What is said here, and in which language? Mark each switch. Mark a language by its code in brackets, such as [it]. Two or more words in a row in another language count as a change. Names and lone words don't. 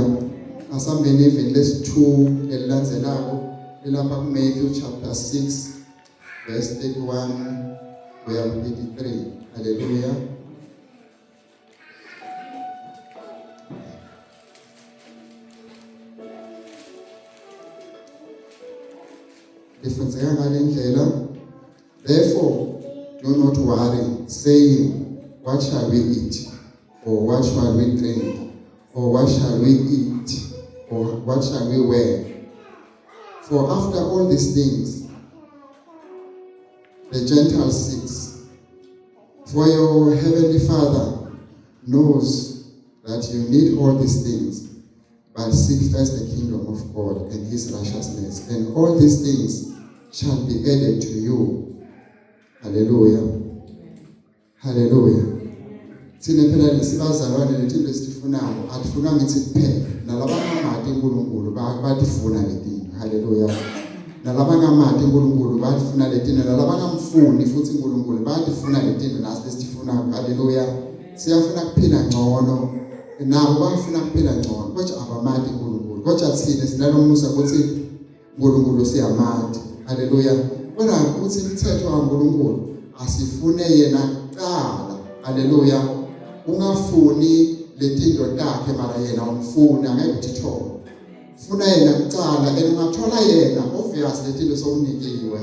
[ss] Asambeni even lesi2 elilandzelako lapha ku Matthew [en] chapter 6 verse 31 [ss] kuya ku 33. Hallelujah. Lifundzeka ngalendlela. [en] Therefore, do not worry, saying, what shall we eat? Or what shall we drink? Or what shall we eat? Or what shall we wear? For after all these things, the Gentiles seek. For your heavenly Father knows that you need all these things. But seek first the kingdom of God and his righteousness, and all these things shall be added to you. [ss] Haleluya. Haleluya. Thina phela lesibazalwane letinto esifunayo atifuna ngithi kuphela nalabangamati uNkulunkulu batifuna letinto. Haleluya. Nalabangamati uNkulunkulu batifuna letinto nalabangamfuni futhi uNkulunkulu batifuna letinto naso lesifuna. Haleluya. Siyafuna kuphila ngcono nabo bafuna kuphila ngcono kodwa abamati uNkulunkulu kodwa thina sinalomusa ukuthi uNkulunkulu siyamati. Haleluya. Kodwa ukuthi imithetho kaNkulunkulu asifune yena kuqala. Haleluya. Ungafuni letinto takhe mara yena umfuna ngeke uthithole. Funa yena kuqala ungathola yena obvious letinto sokunikiwe.